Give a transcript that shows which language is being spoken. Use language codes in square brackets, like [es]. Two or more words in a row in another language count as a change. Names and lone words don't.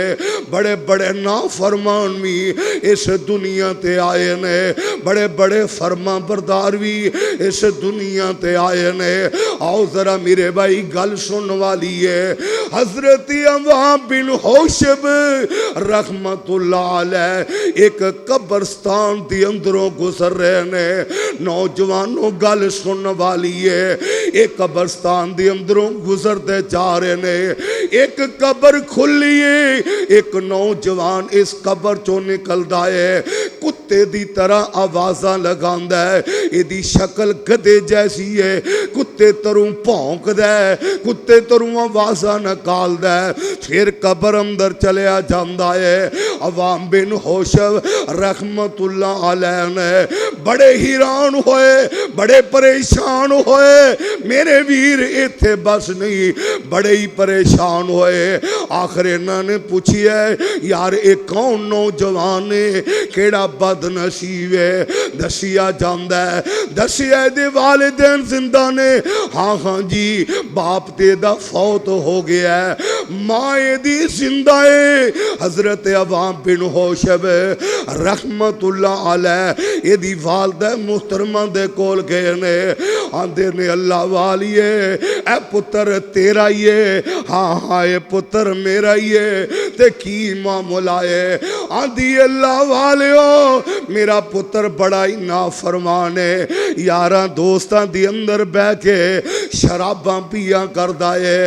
[pa] ਬੜੇ ਬੜੇ ਨਾਫ਼ਰਮਾਨ ਭੀ ਇਸ ਦੁਨੀਆ ਤੇ ਆਏ ਨੇ, ਬੜੇ ਬੜੇ ਫ਼ਰਮਾ ਬਰਦਾਰ ਭੀ ਇਸ ਦੁਨੀਆ ਤੇ ਆਏ ਨੇ। ਆਓ ਜ਼ਰਾ ਮੇਰੇ ਭਾਈ ਗੱਲ ਸੁਣ ਵਾਲੀ ਹੈ। ਹਜ਼ਰਤ ਅਵਾਮ ਬਿਨ ਹੋਸ਼ਬ [ar] رحمة الله عليه [pa] ਏਕ ਕਬਰਸਤਾਨ ਕੇ ਅੰਦਰੋਂ ਗੁਜ਼ਰ ਰਹੇ ਨੇ। ਨੌਜਵਾਨੋ ਗੱਲ ਸੁਣ ਵਾਲੀ ਹੈ। ਏਕ ਕਬਰਸਤਾਨ ਕੇ ਅੰਦਰੋਂ ਗੁਜ਼ਰਤੇ ਜਾ ਰਹੇ ਨੇ। ਏਕ ਕਬਰ ਖੁੱਲ੍ਹੀ ਹੈ, ਏਕ ਨੌਜਵਾਨ ਇਸ ਕਬਰ ਚੋਂ ਨਿਕਲਤਾ ਹੈ, ਕੁੱਤੇ ਦੀ ਤਰ੍ਹਾਂ ਆਵਾਜ਼ਾਂ ਲਗਾਂਦਾ ਹੈ। ਇਹਦੀ ਸ਼ਕਲ ਗਧੇ ਜੈਸੀ ਹੈ, ਕੁੱਤੇ ਤਰ੍ਹਾਂ ਭੌਂਕਦਾ ਹੈ, ਕੁੱਤੇ ਤਰ੍ਹਾਂ ਆਵਾਜ਼ਾਂ ਨਿਕਾਲਦਾ ਹੈ। ਫਿਰ ਕਬਰ ਅੰਦਰ ਚੱਲਿਆ ਜਾਂਦਾ ਹੈ। ਅਵਾਮ ਬਿਨ ਹੋਸ਼ਬ [ar] رحمة الله عليه [pa] ਨੇ ਬੜੇ ਹੈਰਾਨ ਹੋਏ, ਬੜੇ ਪਰੇਸ਼ਾਨ ਹੋਏ। ਮੇਰੇ ਵੀਰ ਇੱਥੇ ਬੱਸ ਨਹੀਂ, ਬੜੇ ਹੀ ਪਰੇਸ਼ਾਨ ਹੋਏ। ਆਖ਼ਿਰ ਇਨ੍ਹਾਂ ਨੇ ਪੁੱਛਿਆ ਯਾਰ ਏਕ ਕੌਣ ਨੌਜਵਾਨ ਹੈ, ਕਿਹੜਾ ਬਦਨਸੀਬ ਹੈ। ਦੱਸਿਆ ਜਾਂਦਾ ਹੈ, ਦੱਸਿਆ ਦੇ ਵਾਲਦੈਨ ਜ਼ਿੰਦਾ ਨੇ। ਹਾਂ ਹਾਂ ਜੀ ਬਾਪ ਤੇ ਦਾ ਫ਼ੌਤ ਹੋ ਗਿਆ ਹੈ, ਮਾਂ ਦੀ ਜ਼ਿੰਦਾ ਹੈ। ਹਜ਼ਰਤ ਅਵਾਮ ਬਿਨ ਹੋਸ਼ਬ [ar] رحمة الله عليه [pa] ਏਹਦੀ ਵਾਲਦਾ ਮੁਹਤਰਮਾ ਦੇ ਕੋਲ ਗਏ ਨੇ। ਆਂਦੇ ਨੇ ਅੱਲ੍ਹਾ ਵਾਲੀਏ ਏ ਪੁੱਤਰ ਤੇਰਾ ਹੀ ਹੈ। ਹਾਂ ਹਾਂ ਯੇ ਪੁੱਤਰ ਮੇਰਾ ਹੀ ਹੈ। ਤੇ ਕੀ ਮਾਮਲਾ ਹੈ? ਆਂਦੀ ਅੱਲ੍ਹਾ ਵਾਲਿਓ ਮੇਰਾ ਪੁੱਤਰ ਬੜਾ ਹੀ ਨਾਫ਼ਰਮਾਨ ਹੈ, ਯਾਰਾਂ ਦੋਸਤਾਂ ਦੀ ਅੰਦਰ ਬਹਿ ਕੇ ਸ਼ਰਾਬਾਂ ਪੀਆ ਕਰਦਾ ਹੈ।